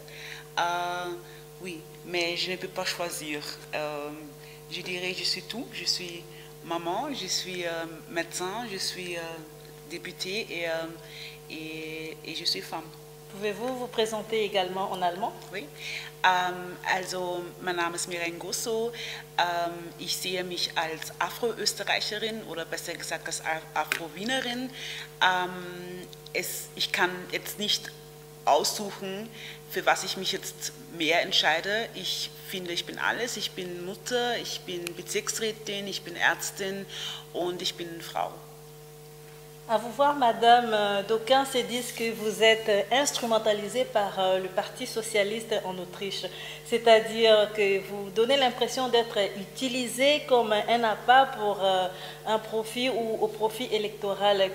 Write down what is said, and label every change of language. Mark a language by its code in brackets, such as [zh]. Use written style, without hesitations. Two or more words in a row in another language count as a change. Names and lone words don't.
[fr] Oui, mais je ne peux pas choisir. Je dirais je suis tout. Je suis maman, je suis médecin, je suis députée et je suis femme. Pouvez-vous vous présenter également en allemand? Oui. [de] Also, mein Name ist Mireille Ngosso. Ich sehe mich als Afro-Österreicherin oder besser gesagt als Afro-Wienerin. Ich kann jetzt nicht aussuchen, für was ich mich jetzt mehr entscheide. Ich finde, ich bin alles. Ich bin Mutter, ich bin Bezirksrätin, ich bin Ärztin und ich bin Frau. [fr] À vous voir, Madame, d'aucuns se disent que vous êtes instrumentalisée par le Parti socialiste en Autriche, c'est-à-dire que vous donnez l'impression d'être utilisée comme un appât pour un profit ou au profit électoral.